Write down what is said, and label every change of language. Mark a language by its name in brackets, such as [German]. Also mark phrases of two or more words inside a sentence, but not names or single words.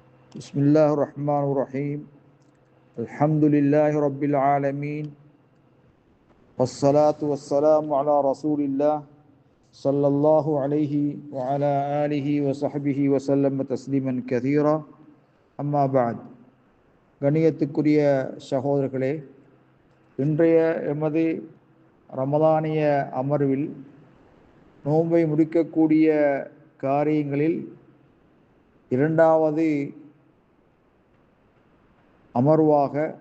[Arabic] بسم الله الرحمن الرحيم الحمد لله رب العالمين والصلاة والسلام على رسول الله صلى الله عليه وعلى آله وصحبه وسلم تسليما كثيرا أما بعد [Tamil] கணியத்துக்குரிய சகோதரர்களே, இன்றைய எமது ரமலானிய அமர்வில் நோன்பை முடிக்கக்கூடிய காரியங்களில் இரண்டாவது அமர்வாக